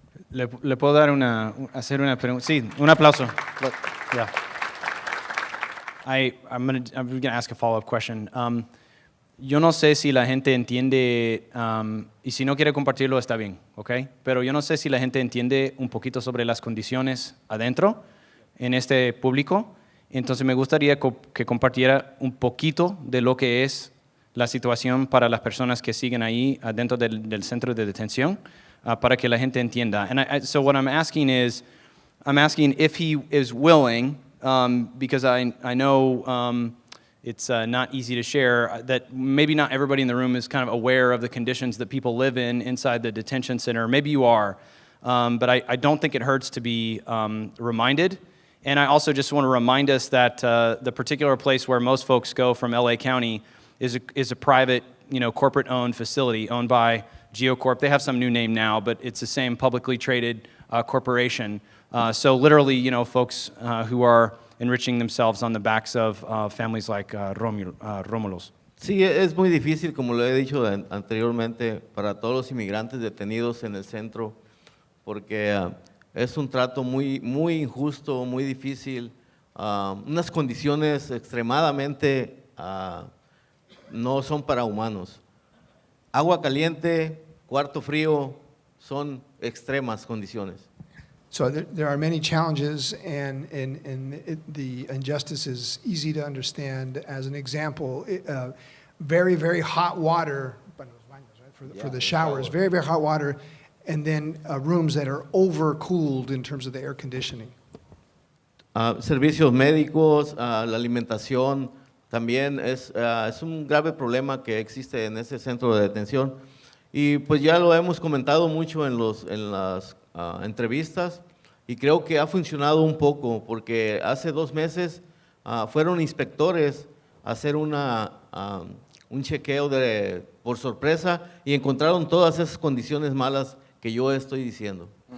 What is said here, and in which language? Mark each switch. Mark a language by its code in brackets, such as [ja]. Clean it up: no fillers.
[es] ¿Le puedo dar hacer una pregunta? Sí, un aplauso. Yeah. [en] I'm gonna ask a follow-up question. [es] Yo no sé si la gente entiende, y si no quiere compartirlo está bien, ¿ok? Pero yo no sé si la gente entiende un poquito sobre las condiciones adentro, en este público. Entonces me gustaría que compartiera un poquito de lo que es la situación para las personas que siguen ahí adentro del centro de detención, para que la gente entienda. [en] So what I'm asking is, if he is willing, because I know it's not easy to share, that maybe not everybody in the room is kind of aware of the conditions that people live in inside the detention center. Maybe you are, but I don't think it hurts to be reminded. And I also just want to remind us that the particular place where most folks go from LA County is a private, corporate-owned facility owned by GeoCorp. They have some new name now, but it's the same publicly traded corporation. So literally, folks who are enriching themselves on the backs of families like Romulo's. [es] Sí, es muy difícil, como lo he dicho anteriormente, para todos los inmigrantes detenidos en el centro, porque es un trato muy, muy injusto, muy difícil, unas condiciones extremadamente no son para humanos. Agua caliente, cuarto frío, son extremas condiciones. [en] So there are many challenges, and the injustice is easy to understand. As an example, very, very hot water for the showers, very, very hot water, and then rooms that are overcooled in terms of the air conditioning. [es] Servicios médicos, la alimentación, también es un grave problema que existe en ese centro de detención. Y pues ya lo hemos comentado mucho en las entrevistas, y creo que ha funcionado un poco, porque hace 2 meses fueron inspectores a hacer un chequeo por sorpresa, y encontraron todas esas condiciones malas que yo estoy diciendo.